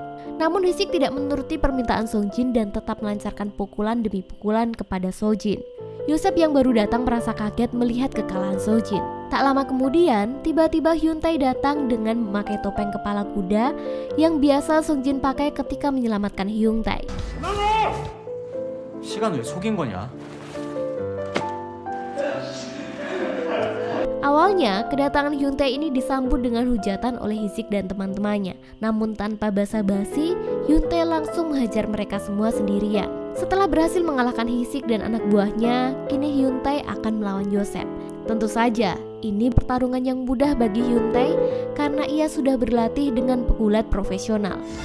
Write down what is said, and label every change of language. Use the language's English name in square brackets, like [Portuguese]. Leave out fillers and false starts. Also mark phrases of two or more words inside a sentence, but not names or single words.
[Indonesian] Namun Hisik tidak menuruti permintaan Seonjin dan tetap melancarkan pukulan demi pukulan kepada Seonjin. Yosep yang baru datang merasa kaget melihat kekalahan Seonjin. Tak lama kemudian, tiba-tiba Hyuntae datang dengan memakai topeng kepala kuda yang biasa Seonjin pakai ketika menyelamatkan Hyuntae. [Korean] 시간 왜 속인 거냐? [Indonesian] Awalnya, kedatangan Hyun Tae ini disambut dengan hujatan oleh Hee-sik dan teman-temannya. Namun tanpa basa-basi, Hyun Tae langsung menghajar mereka semua sendirian. Setelah berhasil mengalahkan Hee-sik dan anak buahnya, kini Hyun Tae akan melawan Yosef. Tentu saja, ini pertarungan yang mudah bagi Hyun Tae karena ia sudah berlatih dengan pegulat profesional.